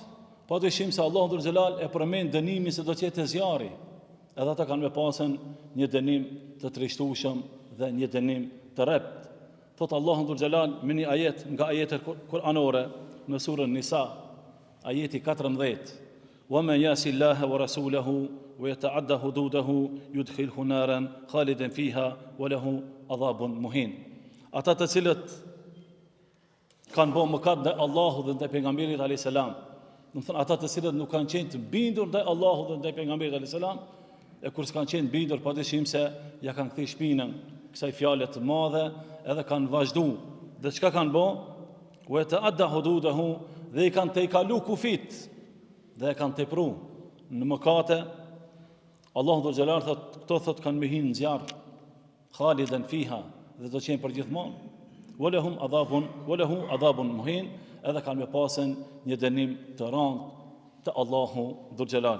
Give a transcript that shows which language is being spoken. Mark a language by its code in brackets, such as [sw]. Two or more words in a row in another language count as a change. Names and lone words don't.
[sq] Padyshim se Allahu Dhul Xhelal e përmend dënimin se do të jetë zjarri. Edhe ata kanë me pasën një dënim të trishtueshëm dhe një dënim të rrept. Thot Allahu Dhul Xhelal me një ajet nga ajetet kuranore në surën Nisa, ajeti 14: [ar] "ومن يعص الله ورسوله ويتعد حدوده يدخله نارا خالدا فيها وله عذاب مهين." [sq] Ata të cilët kanë bërë mëkat ndaj Allahut dhe ndaj pejgamberit [ar] عليه السلام, [sq] do të thonë ata të cilët nuk kanë qenë të bindur ndaj Allahut dhe ndaj pejgamberit [ar] عليه السلام, [sq] e kur s'kan qenë bindur, padyshim se ja kanë kthyer shpinën kësaj fjale të madhe edhe kanë vazhdu. Dhe çka kanë bë? [ar] وتعدى حدوده, [sq] dhe i kanë tejkalu kufit dhe kanë tepru në mëkate. Allahu Dhul Xhelal thot, këto thot kanë me hinë në zjarr, [ar] خالدا فيها, [sq] dhe do të qenë për gjithmonë. [ar] وله عذاب مهين, [sq] edhe kanë me pasën një dënim të rëndë të Allahu Dhul Xhelal.